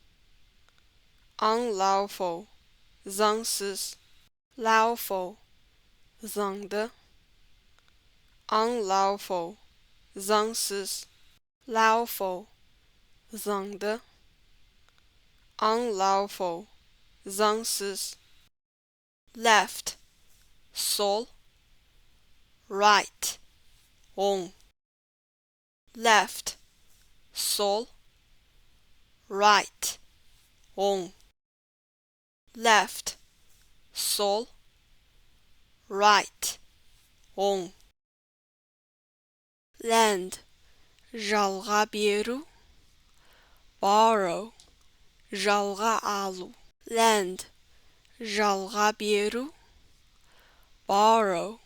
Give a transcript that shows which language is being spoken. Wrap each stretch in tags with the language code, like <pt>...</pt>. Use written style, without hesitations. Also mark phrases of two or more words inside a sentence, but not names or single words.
<en>Unlawful. Заңсыз. Lawful. Заңды. Unlawful.</en> <kk>Заңсыз. Lawful. Заңды.</kk> <en>Unlawful. Заңсыз. Left. Sol. Right. Оң. Left. Sol. Right. Оң. Left. Sol. Right.</en> <kk>Оң. Lend. Жалға беру.</kk> <en>Borrow.</en> <kk>Жалға алу.</kk> <en>Lend.</en> <kk>Жалға беру. Borrow.</kk>